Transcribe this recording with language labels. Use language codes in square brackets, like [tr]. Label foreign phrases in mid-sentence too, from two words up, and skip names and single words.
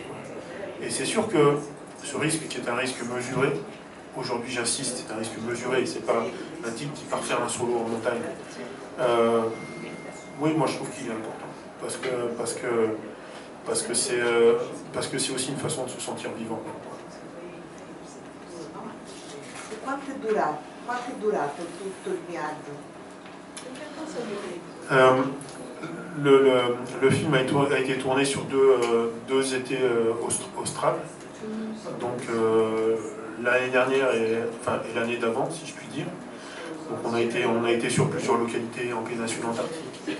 [fr] Et c'est sûr que ce risque, qui est un risque mesuré, aujourd'hui j'insiste, c'est un risque mesuré, c'est pas un type qui part faire un solo en montagne. Oui, moi je trouve qu'il est important, parce que c'est aussi une façon de se sentir vivant. [it] Quanto è durato tutto il viaggio? [fr] Le film a été tourné sur deux étés australes, donc l'année dernière et l'année d'avant, si je puis dire. Donc on a été sur plusieurs localités en péninsule antarctique.